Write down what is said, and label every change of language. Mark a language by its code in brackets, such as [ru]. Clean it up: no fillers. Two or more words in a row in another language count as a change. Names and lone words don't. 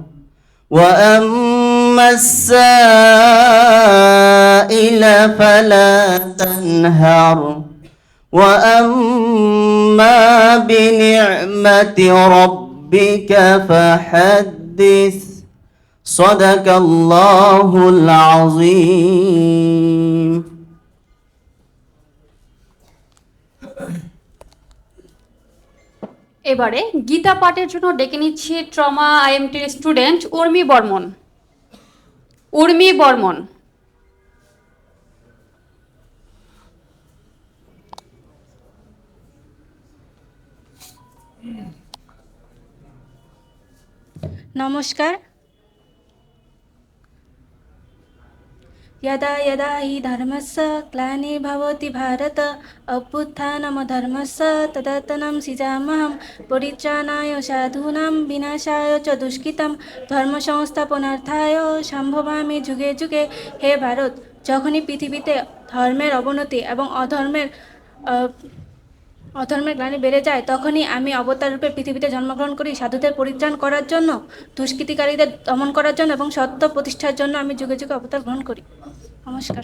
[ar] وأما السائل فلا تنهر وأما بنعمة ربك فحدث صدق الله العظيم. [bn] এবারে গীতা পাঠের জন্য ডেকে নিচ্ছি ট্রমা আইএমটির স্টুডেন্ট উর্মি বর্মন। উর্মি বর্মন। নমস্কার। [sa] यदा यदा हि धर्मस्य ग्लानिर्भवति भारत अभ्युत्थानमधर्मस्य तदात्मनं सृजाम्यहं परित्राणाय साधूनां विनाशाय च दुष्कृतं ধর্মসংস্থাপনার্থায় সম্ভবামি যুগে যুগে। [bn] হে ভারত, যখনই পৃথিবীতে ধর্মের অবনতি এবং অধর্মের গ্লানি বেড়ে যায়, তখনই আমি অবতার রূপে পৃথিবীতে জন্মগ্রহণ করি সাধুদের পরিত্রাণ করার জন্য, দুষ্কৃতিকারীদের দমন করার জন্য এবং সত্য প্রতিষ্ঠার জন্য আমি যুগে যুগে অবতার গ্রহণ করি।